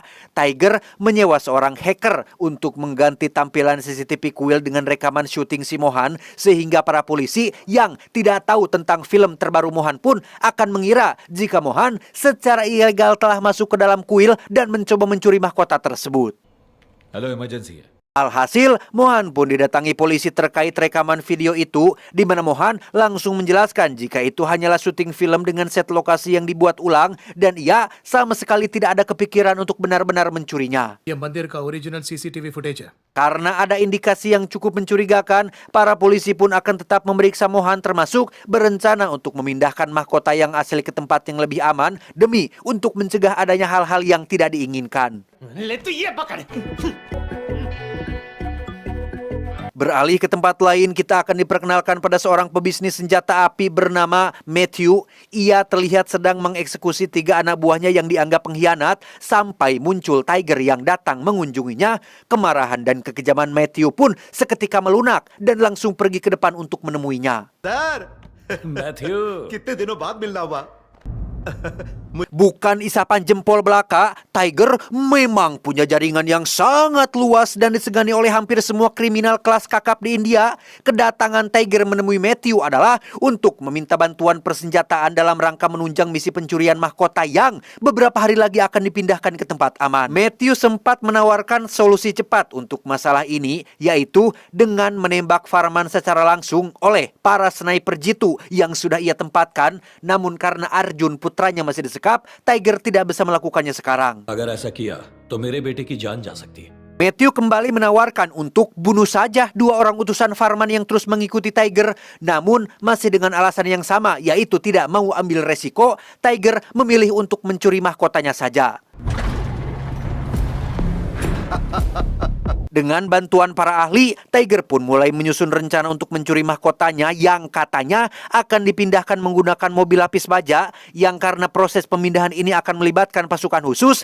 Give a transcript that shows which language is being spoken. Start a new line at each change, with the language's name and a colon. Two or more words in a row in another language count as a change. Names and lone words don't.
Indonesian: Tiger menyewa seorang hacker untuk mengganti tampilan CCTV kuil dengan rekaman syuting si Mohan, sehingga para polisi yang tidak tahu tentang film terbaru Mohan pun akan mengira jika Mohan secara ilegal telah masuk ke dalam kuil dan mencoba mencuri mahkota tersebut.
English: hello emergency
Hindi: है।
Indonesian: Alhasil, Mohan pun didatangi polisi terkait rekaman video itu, di mana Mohan langsung menjelaskan jika itu hanyalah syuting film dengan set lokasi yang dibuat ulang dan ia sama sekali tidak ada kepikiran untuk benar-benar mencurinya.
Hindi: ये मंदिर का
English: original CCTV footage
Hindi: है।
Indonesian: Karena ada indikasi yang cukup mencurigakan, para polisi pun akan tetap memeriksa Mohan, termasuk berencana untuk memindahkan mahkota yang asli ke tempat yang lebih aman demi untuk mencegah adanya hal-hal yang tidak diinginkan. Beralih ke tempat lain, kita akan diperkenalkan pada seorang pebisnis senjata api bernama Matthew. Ia terlihat sedang mengeksekusi 3 anak buahnya yang dianggap pengkhianat sampai muncul Tiger yang datang mengunjunginya. Kemarahan dan kekejaman Matthew pun seketika melunak dan langsung pergi ke depan untuk menemuinya.
Hindi: मैथ्यू कितने दिनों बाद मिलना हुआ
Indonesian: Bukan isapan jempol belaka, Tiger memang punya jaringan yang sangat luas dan disegani oleh hampir semua kriminal kelas kakap di India. Kedatangan Tiger menemui Matthew adalah untuk meminta bantuan persenjataan dalam rangka menunjang misi pencurian mahkota yang beberapa hari lagi akan dipindahkan ke tempat aman. Matthew sempat menawarkan solusi cepat untuk masalah ini, yaitu dengan menembak Farman secara langsung oleh para sniper jitu yang sudah ia tempatkan. Namun karena Arjun putranya masih disekap, Tiger tidak bisa melakukannya sekarang.
Hindi: अगर ऐसा किया तो मेरे बेटे की जान जा सकती है।
Indonesian: Matthew kembali menawarkan untuk bunuh saja 2 orang utusan Farman yang terus mengikuti Tiger. Namun masih dengan alasan yang sama, yaitu tidak mau ambil resiko. Tiger memilih untuk mencuri mahkotanya saja. Dengan bantuan para ahli, Tiger pun mulai menyusun rencana untuk mencuri mahkotanya yang katanya akan dipindahkan menggunakan mobil lapis baja, yang karena proses pemindahan ini akan melibatkan pasukan khusus.